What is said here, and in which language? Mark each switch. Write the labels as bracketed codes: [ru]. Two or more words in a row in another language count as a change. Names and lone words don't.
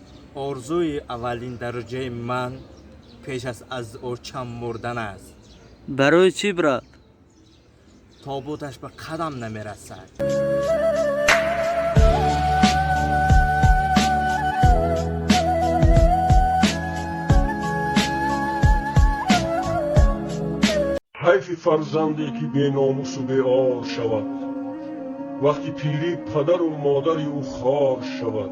[tg] орзуи аввалин дараҷаи ман пеш аз очам мурдан аст. барои чӣ брат? тобуташ ба қадам намерасад. [fa] حیف فرزندی که بی‌ناموس و بی‌عار شود، وقتی پیری پدر و مادری او خوار شود.